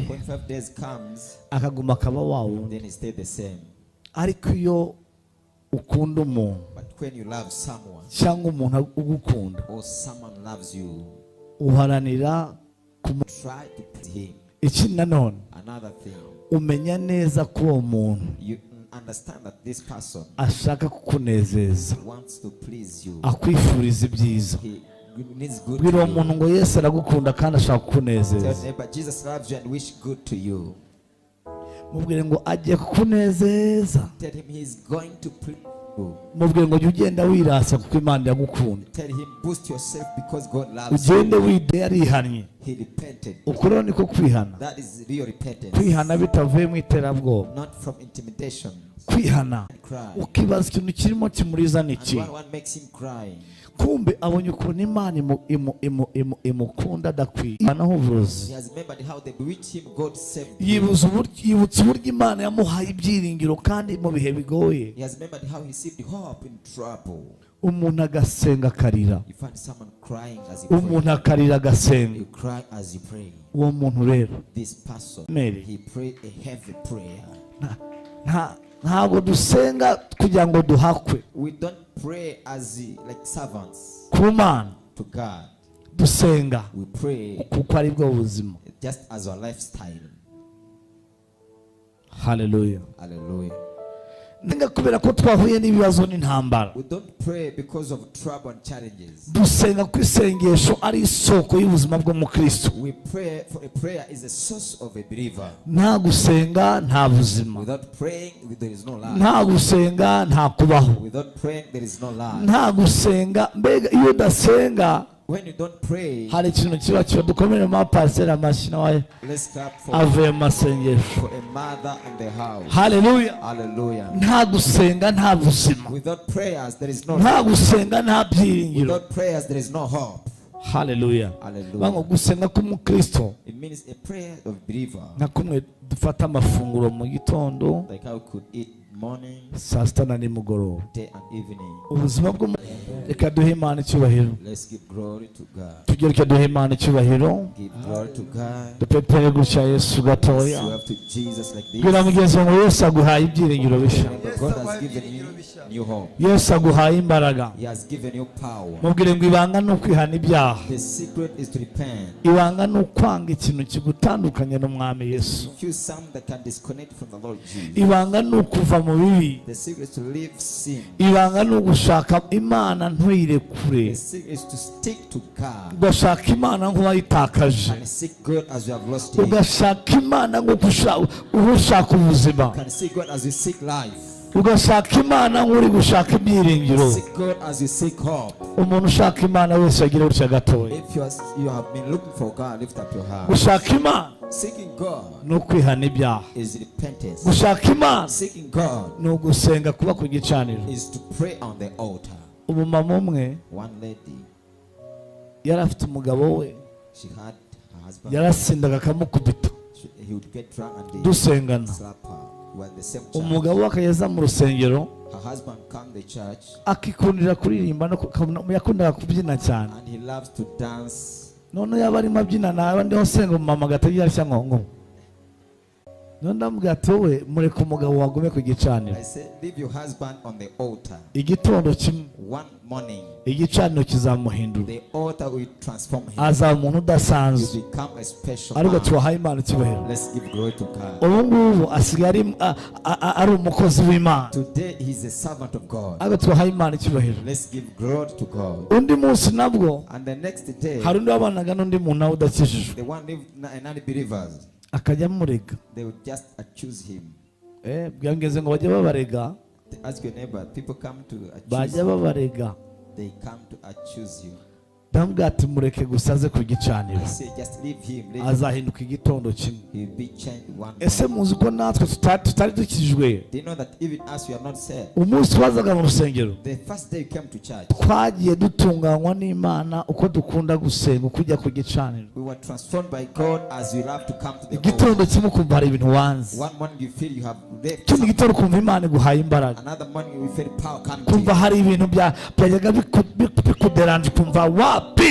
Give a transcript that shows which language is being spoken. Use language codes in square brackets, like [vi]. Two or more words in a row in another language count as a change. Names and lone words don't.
[en] When 5 days comes, [rw] akaguma akaba wawo. [en] then he stayed the same. [rw] ariko iyo ukunda umuntu [en] But when you love someone, [rw] cyangwa umuntu ugukunda [en] or someone loves you, [rw] uharanira [en] try to please him. [rw] ikindi nanone [en] Another thing, [rw] umenya neza ko uwo muntu [en] you understand that this person [rw] ashaka kukunezeza, [en] wants to please you. [rw] akwifuriza ibyiza. [en] He needs good [rw] bwira uwo [en] to [rw] muntu [en] you. [rw] ngo Yesu aragukunda kandi ashaka [en] Tell [rw] kukunezeza. [en] neighbor, Jesus loves you and wish good to you. [rw] mubwire ngo agiye kukunezeza, [en] Tell him he's going to please you. [rw] mubwire ngo jya ugenda wirasa kuko Imana iragukunda, [en] Tell him boost yourself because God loves [rw] ugende [en] you. [rw] wide yarihannye. [en] He repented. [rw] uko rero niko kwihana. [en] That is real repentance. [rw] kwihana bitavuye mu iterabwoba, [en] Not from intimidation. [rw] kwihana [en] Cry. [rw] ukibaza ikintu kirimo kimurizana [en] And [rw] iki. [en] one makes him crying. [rw] kumbe abonye ukuntu Imana imukunda adakwiye. Naho uburozi [en] He has remembered how they bewitched him. God saved him. [rw] yibutse uburyo Imana yamuhaye ibyiringiro kandi mu bihe bigoye. [en] He has remembered how he received hope in trouble. [rw] umuntu agasenga akarira, [en] You find someone crying as he prays. [rw] umuntu akarira agasenga. [en] You cry as you pray. [rw] uwo muntu rero [en] This person, Mary. he prayed a heavy prayer. [rw] ntabwo dusenga kugira ngo duhakwe [en] We don't pray as like servants [rw] ku Mana, [en] to God. [rw] dusenga [en] We pray [rw] kuko ari bwo buzima. [en] just as our lifestyle. [rw] Haleluya. [en] Hallelujah. [rw] Nenga kubera ko twahuye n'ibibazo n'intambara, [en] We don't pray because of trouble and challenges. [rw] dusenga ku isengesho ari isoko y'ubuzima bwo mu Kristo. [en] We pray for a prayer is a source of a believer. [rw] nta gusenga nta buzima, [en] Without praying, there is no life. [rw] nta gusenga nta kubaho, [en] Without praying, there is no life. [rw] nta gusenga. Mbega iyo udasenga [en] When you don't pray, [rw] hari ikintu kiba kiba. dukomere mu pasiteri amashyi nawe [en] let's clap for [rw] avuye mu masengesho. [en] a mother in the house. [rw] Haleluya. [en] Hallelujah. [rw] nta gusenga nta buzima, [en] Without prayers, there is no [rw] nta [en] hope. [rw] gusenga nta byiringiro. [en] Without prayers, there is no hope. [rw] Haleluya. [en] Hallelujah. [rw] Bango gusenga k'umukristo [en] It means a prayer of believer. [rw] nka kumwe dufata amafunguro mu gitondo, [en] Like how we could eat morning, [rw] saa sita na nimugoroba. [en] day, and evening. [rw] ubuzima bwo reka duhe Imana icyubahiro, [en] Let's give glory to God. [rw] tugere reka duhe Imana icyubahiro. [en] Give glory to God. [rw] dupepere gutya Yesu gatoya. [en] Swear to Jesus like this. [rw] bwira mugenzi wawe Yesu aguhaye ibyiringiro bishya, [en] Remember, God has given you new hope. [rw] Yesu aguhaye imbaraga. [en] He has given you power. [rw] mubwire ngo ibanga ni ukwihana ibyaha, [en] The secret is to repent. [rw] ibanga ni ukwanga ikintu kigutandukanya n'umwami Yesu, [en] Few some that can disconnect from the Lord Jesus. [rw] ibanga ni ukuva mu bibi, [en] The secret is to leave sin. [rw] ibanga ni ugushaka Imana ntuyirekure, [en] The secret is to stick to God [rw] ugashaka Imana nk'uwayitakaje, [en] and seek God as you have lost Him. [rw] ugashaka Imana nk'uko ushaka ubuzima, [en] Can seek God as you seek life. [rw] ugashaka Imana nk'uri gushaka ibyiringiro. [en] Seek God as you seek hope. [rw] umuntu ushaka Imana wese agira gutya gatoya. [en] If you have been looking for God, lift up your hand. [rw] gushaka Imana [en] Seeking God [rw] ni ukwihana ibyaha, [en] is repentance. [rw] gushaka Imana [en] Seeking God [rw] ni ugusenga kuba ku gicaniro. [en] is to pray on the altar. [rw] umumama umwe [en] One lady, [rw] yari afite umugabo we [en] she had her husband. [rw] yarasindaga akamukubita, [en] he would get drunk and they [rw] dusengana [en] slap her. We were in the same church. [rw] umugabo akageza mu rusengero [en] Her husband come to the church [rw] akikundira kuririmba no yakundaga kubyina cyane [en] and he loves to dance. [rw] none yaba arimo abyina nawe ndiho senga mama gatagira arashya nkongo none ndamubwira ati wowe mureke umugabo wagume ku gicaniro. [en] I said, leave your husband on the altar. [rw] igitondo kimwe [en] One morning, [rw] igicaniro kizamuhindura [en] the altar will transform him. [rw] azaba umuntu udasanzwe [en] He become a special [rw] ariko [en] man. [rw] tubahaye Imana icyubahiro. [en] Let's give glory to God. [rw] ubu ngubu asigaye ari umukozi w'Imana [en] Today he's a servant of God. [rw] ariko tubahaye Imana icyubahiro. [en] Let's give glory to God. [rw] undi munsi nabwo [en] And the next day, [rw] hari undi wabanaga n'undi muntu nawe udakijijwe [en] the one live non-believers, [rw] akajya amurega [en] they would just accuse him. [rw] bwangeze ngo bajye babarega [en] They ask your neighbor, people come to accuse [rw] bajya [en] you. [rw] babarega [en] They come to accuse you. [rw] ndamubwira ati mureke gusa aze ku gicaniro [en] I say, just leave him. Let him. [rw] azahinduka igitondo kimwe. [en] He'll be changed one [rw] ese [en] morning. [rw] muzi ko natwe tutari dukijijwe [en] Do you know that even as we are not saved, [rw] umunsi wazaga mu rusengero [en] the first day you came to church, [rw] twagiye dutunganywa n'Imana uko dukunda gusenga uko ujya ku gicaniro. [en] we were transformed by God as we love to come to the [rw] igitondo [en] altar. [rw] kimwe ukumva hari ibintu wanze, [en] One morning you feel you have left [rw] ikindi [en] something. [rw] gitondo ukumva Imana iguhaye imbaraga, [en] Another morning you feel power coming to [rw] kumva [en] you. [rw] hari ibintu byajyaga bikuderanje ukumva wapi,